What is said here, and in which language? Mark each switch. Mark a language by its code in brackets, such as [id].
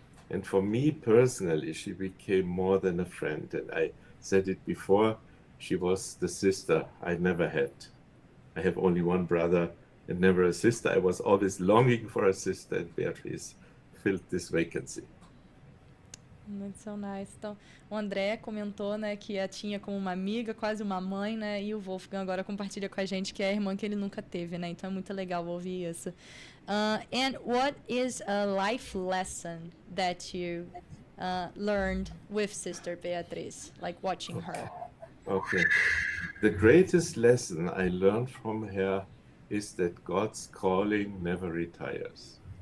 [en] And for me personally, she became more than a friend. And I said it before, she was the sister I never had. I have only one brother and never a sister. I was always longing for a sister, and Beatriz filled this vacancy. That's so nice. [pt] Então, o André comentou, né, que a tinha como uma amiga, quase uma mãe, né, e o Wolfgang agora compartilha com a gente que é a irmã que ele nunca teve, né, então é muito legal ouvir isso. [en] And what is a life lesson that you learned with Sister Beatriz, like watching her? Okay. The greatest lesson I learned from her is that God's calling never retires.